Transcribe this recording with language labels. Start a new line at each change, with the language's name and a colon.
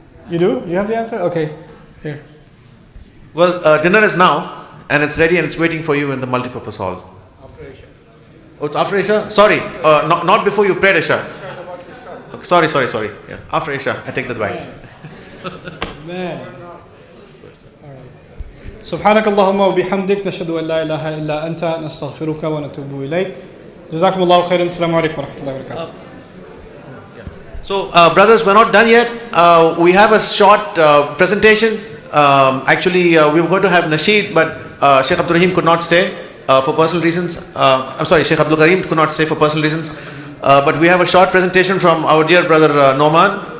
English: You do? You have the answer? Okay. Here. Well, dinner is now, and it's ready and it's waiting for you in the multipurpose hall. Oh, it's after Isha? Sorry, not before you've prayed Isha. Okay, sorry. Yeah, after Isha, I take that back. Man.
Arabic: سبحانك اللهم وبحمدك نشهد أن لا إله إلا أنت نستغفرك ونتوب إليك جزاكم الله خيرا السلام عليكم ورحمة الله وبركاته.
English: So, brothers, we're not done yet. We have a short presentation. Actually, we were going to have Nasheed, but Sheikh Abdul Rahim could not stay for personal reasons. I'm sorry, Sheikh Abdul Karim could not stay for personal reasons. But we have a short presentation from our dear brother Nouman.